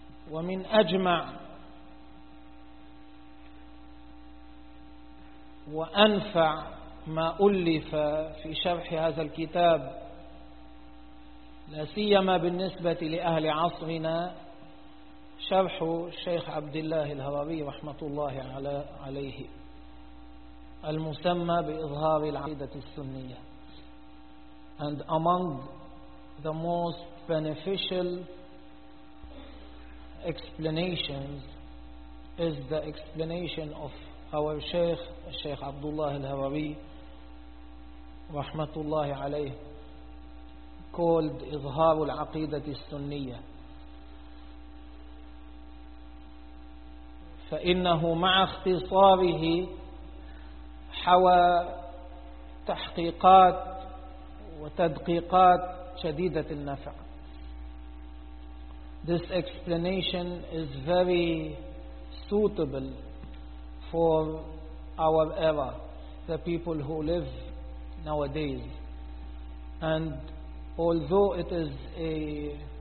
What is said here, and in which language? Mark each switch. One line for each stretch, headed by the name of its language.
Arabic: ومن أجمع وأنفع ما ألف في شرح هذا الكتاب لا سيما بالنسبة لأهل عصرنا شرح الشيخ عبد الله الهراوي رحمة الله عليه، المسمى بإظهار العقيدة السنية.
English: And among the most beneficial explanations is the explanation of our Shaykh, Shaykh Abdullah al-Hawawi rahmatullahi alayh, called Izhar al-Aqidah al-Sunniyah.
Arabic: فإنهُ مع اختصاره حوى تحقيقات وتدقيقات شديدة النفع.
English: This explanation is very suitable for our era, the people who live nowadays. And although it is a